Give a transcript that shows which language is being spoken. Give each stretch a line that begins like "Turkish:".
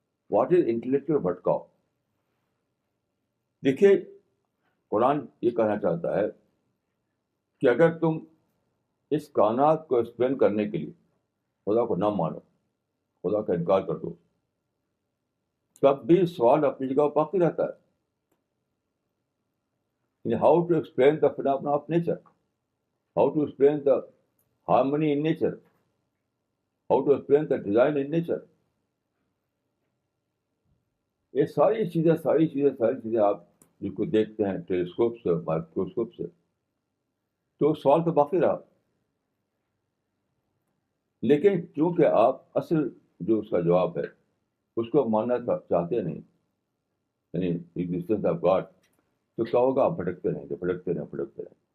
English: what is intellectual
Urdu: بھٹکاؤ؟ دیکھیے قرآن یہ کہنا چاہتا ہے کہ اگر تم اس کائنات کو ایکسپلین کرنے کے لیے خدا کو نہ مانو, خدا کا انکار کر دو, تب بھی سوال اپنی جگہ باقی رہتا ہے.
English: How to explain the phenomena of nature, how to explain the harmony in nature, how to explain the design in nature.
Urdu: یہ ساری چیزیں آپ جس کو دیکھتے ہیں ٹیلیسکوپ سے, مائکروسکوپ سے, تو سوال تو باقی رہا. لیکن چونکہ آپ اصل جو اس کا جواب ہے اس کو ماننا چاہتے نہیں, یعنی
English: existence of God,
Urdu: تو کیا ہوگا؟ آپ بھٹکتے رہیں.